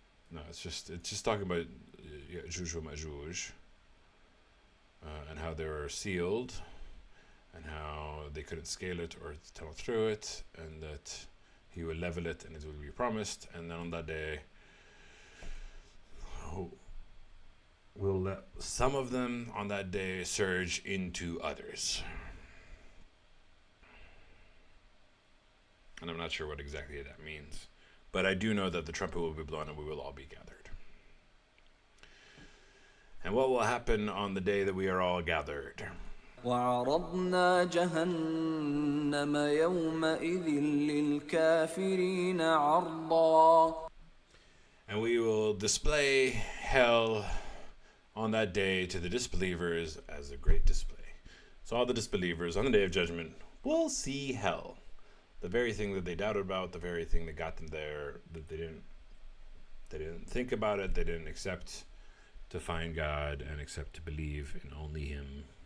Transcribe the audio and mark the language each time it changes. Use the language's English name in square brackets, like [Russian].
[English] No, it's just talking about Ya'juj wa Ma'juj, and how they were sealed, and how they couldn't scale it or tunnel through it, and that he will level it and it will be promised, and then on that day we'll let some of them on that day surge into others. And I'm not sure what exactly that means, but I do know that the trumpet will be blown and we will all be gathered. And what will happen on the day that we are all gathered? [Arabic] وعرضنا جهنم يومئذ للكافرين عرضا. [English] And we will display hell on that day to the disbelievers as a great display. So all the disbelievers on the day of judgment will see hell. The very thing that they doubted about, the very thing that got them there, that they didn't think about it, they didn't accept to find God and accept to believe in only Him.